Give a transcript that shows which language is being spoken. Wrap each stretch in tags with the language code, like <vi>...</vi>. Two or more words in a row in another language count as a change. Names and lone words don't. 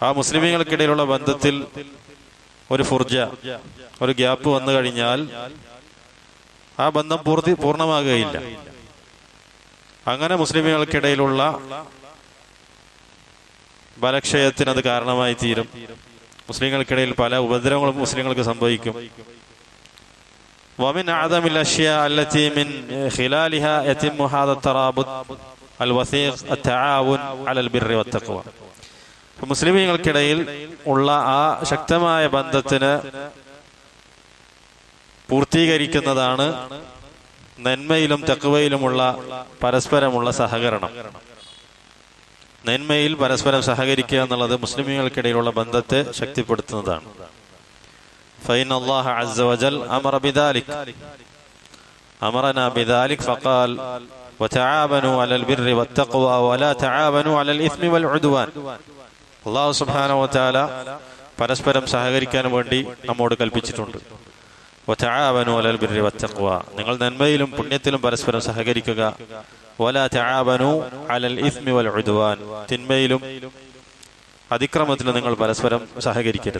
<ml>ആ മുസ്ലിമീങ്ങൾക്കിടയിലുള്ള ബന്ധത്തിൽ ഒരു ഫുർജ, ഒരു ഗ്യാപ്പ് വന്നു കഴിഞ്ഞാൽ ആ ബന്ധം പൂർണ്ണമാകുകയില്ല. അങ്ങനെ മുസ്ലിമീങ്ങൾക്കിടയിലുള്ള ബലക്ഷയത്തിന് അത് കാരണമായി തീരും. മുസ്ലിങ്ങൾക്കിടയിൽ പല ഉപദ്രവങ്ങളും മുസ്ലിങ്ങൾക്ക് സംഭവിക്കും.</ml> <ar>ومن أعظم الأشياء التي من خلالها يتم هذا الترابط الوثيق التعاون على البر والتقوى.</ar> <ml>മുസ്ലിമീങ്ങൾക്കിടയിൽ ഉള്ള ആ ശക്തമായ ബന്ധത്തിന് പൂർത്തീകരിക്കുന്നതാണ് നന്മയിലും തഖ്വയിലുമുള്ള പരസ്പരമുള്ള സഹകരണം. നന്മയിൽ പരസ്പരം സഹകരിക്കുക എന്നുള്ളത് മുസ്ലിമീങ്ങൾക്കിടയിലുള്ള ബന്ധത്തെ ശക്തിപ്പെടുത്തുന്നതാണ്.</ml> <ar>فإن الله عز وجل أمر بذلك أمرنا بذلك فقال وتعاونوا على البر والتقوى ولا تعاونوا على الإثم والعدوان.</ar> <ml>അല്ലാഹു</ml> <ar>سبحانه وتعالى</ar> <ml>പരസ്പരം സഹകരിക്കാൻ വേണ്ടി നമ്മോട് കൽപ്പിച്ചിട്ടുണ്ട്.</ml> <ar>وتعاونوا على البر والتقوى,</ar> <ml>നിങ്ങൾ നന്മയിലും പുണ്യത്തിലും പരസ്പരം സഹകരിക്കുക.</ml> <ar>ولا تعاونوا على الإثم والعدوان,</ar> <ml>തിന്മയിലും അതിക്രമത്തിലും നിങ്ങൾ പരസ്പരം സഹകരിക്കരുത്.</ml>